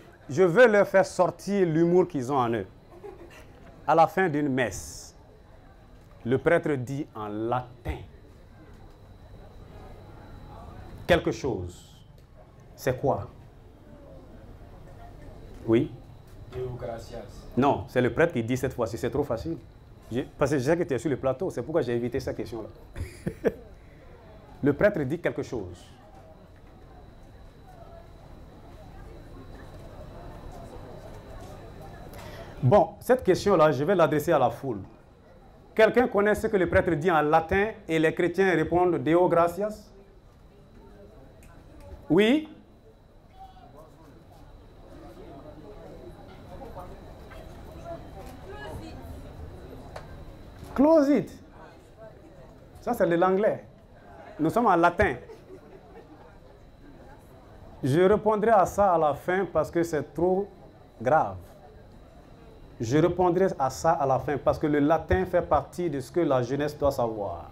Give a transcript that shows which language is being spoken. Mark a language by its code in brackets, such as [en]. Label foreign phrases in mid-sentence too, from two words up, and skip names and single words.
[fr] Je veux leur faire sortir l'humour qu'ils ont en eux. À la fin d'une messe, le prêtre dit en latin quelque chose. C'est quoi? Oui? [la] Deo gratias. [fr] Non, c'est le prêtre qui dit cette fois-ci, c'est trop facile. Parce que je sais que tu es sur le plateau, c'est pourquoi j'ai évité cette question-là. Le prêtre dit quelque chose. Bon, cette question-là, je vais l'adresser à la foule. Quelqu'un connaît ce que le prêtre dit en latin et les chrétiens répondent [la] Deo gratias? [fr] Oui? [en] Close it. [fr] Ça, c'est de l'anglais. Nous sommes en latin. Je répondrai à ça à la fin parce que c'est trop grave. Je répondrai à ça à la fin parce que le latin fait partie de ce que la jeunesse doit savoir.